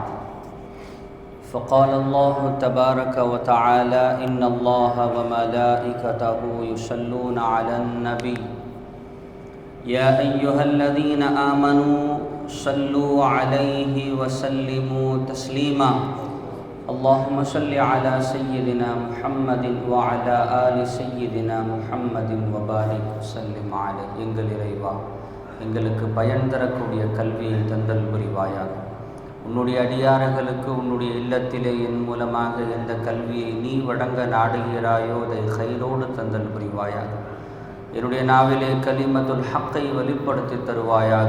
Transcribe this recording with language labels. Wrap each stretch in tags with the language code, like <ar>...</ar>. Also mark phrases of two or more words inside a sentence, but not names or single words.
<ar>فقال الله تبارك وتعالى: إن الله وملائكته يصلون على النبي يا أيها الذين آمنوا صلوا عليه وسلموا تسليما. اللهم صل على سيدنا محمد وعلى آل سيدنا محمد وبارك وسلم عليه.</ar> <ta>எங்கள் இறைவா, எங்களுக்கு பயன் தரக்கூடிய கல்வியை தந்தல் புரிவாயாக. உன்னுடைய அடியார்களுக்கு உன்னுடைய இல்லத்திலே என் மூலமாக எந்த கல்வியை நீ வழங்க நாடுகிறாயோ அதை கைரோடு தந்தல் புரிவாயாக. என்னுடைய நாவிலே</ta> <ar>كلمة الحق</ar> <ta>வெளிப்படுத்தி தருவாயாக.</ta>